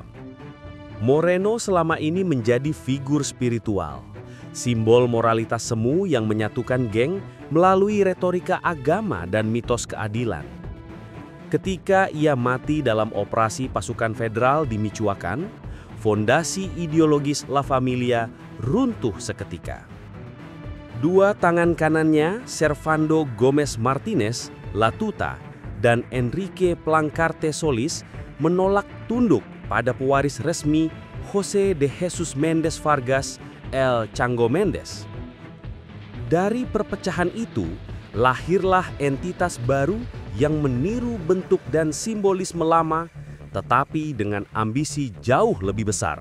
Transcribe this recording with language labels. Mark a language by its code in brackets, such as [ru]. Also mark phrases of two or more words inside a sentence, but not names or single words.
[id] Moreno selama ini menjadi figur spiritual, simbol moralitas semu yang menyatukan geng melalui retorika agama dan mitos keadilan. Ketika ia mati dalam operasi pasukan federal di Michoacan, fondasi ideologis La Familia runtuh seketika. 2 tangan kanannya, Servando Gomez Martinez, La Tuta, dan Enrique Plancarte Solis, menolak tunduk pada pewaris resmi José de Jesus Méndez Vargas, El Chango Méndez. Dari perpecahan itu, lahirlah entitas baru yang meniru bentuk dan simbolisme lama, tetapi dengan ambisi jauh lebih besar.